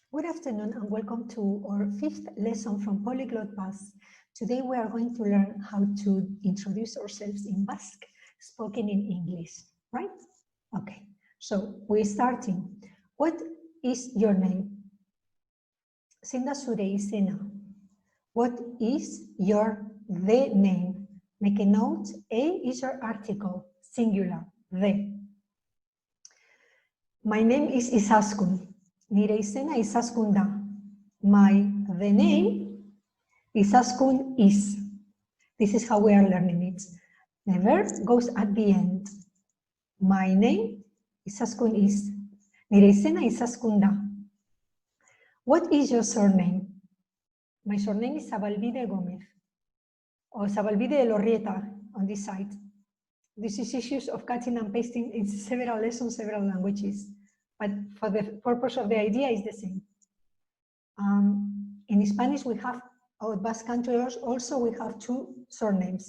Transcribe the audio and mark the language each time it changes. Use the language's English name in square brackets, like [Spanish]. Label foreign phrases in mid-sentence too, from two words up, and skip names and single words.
[English] Good afternoon and welcome to our 5th lesson from Polyglot Buzz. Today we are going to learn how to introduce ourselves in Basque, spoken in English, right? Okay, so we're starting. What is your name? [Basque] Zein da zure izena? [English] What is your the name? Make a note. A is your article, singular, the. My name is Izaskun. [Basque] Nire izena Izaskun da. [English] The name Izaskun is. This is how we are learning it. The verb goes at the end. My name Izaskun is. [Basque] Nire izena Izaskun da. [English] What is your surname? My surname is Zabalbide Gomez. Or Zabalbide Elorrieta on this side. This is issues of cutting and pasting in several lessons, several languages. But for the purpose of the idea is the same. In Spanish, we have, our Basque country also, we have two surnames.